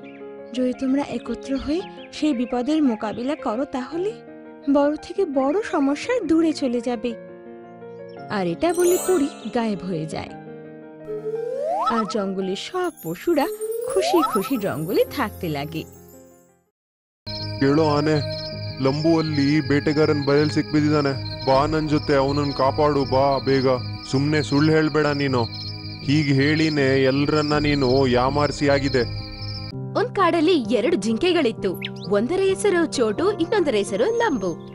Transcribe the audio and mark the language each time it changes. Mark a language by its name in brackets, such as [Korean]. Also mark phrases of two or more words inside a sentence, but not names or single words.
[Bangla] যদি তোমরা একত্র হয়ে সেই বিপদের মোকাবিলা করো তাহলে বড় থেকে বড় সমস্যার দূরে চলে যাবে। আর এটা বলে পরী গায়েব হয়ে যায়। আর জঙ্গলের সব পশুরা খুশি খুশি জঙ্গলে থাকতে লাগে। [Kannada] ಕೇಳೋ ಆನೆ, ಲಂಬು ಅಲ್ಲಿ ಬೇಟೆಗಾರನ್ ಬಯಲ್ ಸಿಕ್ಬಿದ್ದಾನೆ. ಬಾ ನನ್ ಜೊತೆ, ಅವನನ್ನ ಕಾಪಾಡು, ಬಾ ಬೇಗ. ಸುಮ್ನೆ ಸುಳ್ಳು ಹೇಳ್ಬೇಡ ನೀನು. ಹೀಗೆ ಹೇಳಿನೇ ಎಲ್ರನ್ನ ನೀನು ಯಾಮಾರಿಸಿ ಆಗಿದೆ. ಒಂದ್ ಕಾಡಲ್ಲಿ 2 ಜಿಂಕೆಗಳಿತ್ತು. ಒಂದರ ಹೆಸರು ಚೋಟು, ಇನ್ನೊಂದರ ಹೆಸರು ಲಂಬು.